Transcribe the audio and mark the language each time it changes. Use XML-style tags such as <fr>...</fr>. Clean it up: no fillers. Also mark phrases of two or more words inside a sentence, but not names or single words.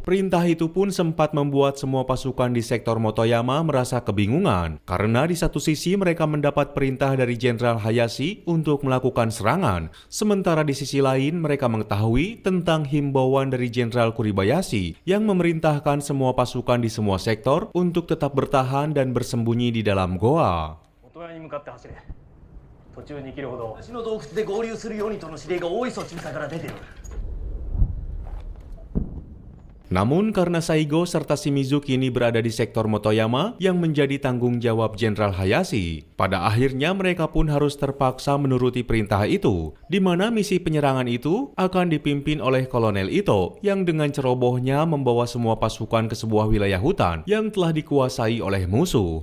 <id>Perintah itu pun sempat membuat semua pasukan di sektor Motoyama merasa kebingungan, karena di satu sisi mereka mendapat perintah dari Jenderal Hayashi untuk melakukan serangan, sementara di sisi lain mereka mengetahui tentang himbauan dari Jenderal Kuribayashi yang memerintahkan semua pasukan di semua sektor untuk tetap bertahan dan bersembunyi di dalam goa.</id> <ja>元屋に向かって走れ。途中2キロほど私の洞窟で合流するようにとの指令が大磯中佐から出てる。</ja> <id>Namun karena Saigo serta Shimizu kini berada di sektor Motoyama yang menjadi tanggung jawab Jenderal Hayashi, pada akhirnya mereka pun harus terpaksa menuruti perintah itu, di mana misi penyerangan itu akan dipimpin oleh Kolonel Ito yang dengan cerobohnya membawa semua pasukan ke sebuah wilayah hutan yang telah dikuasai oleh musuh.</id>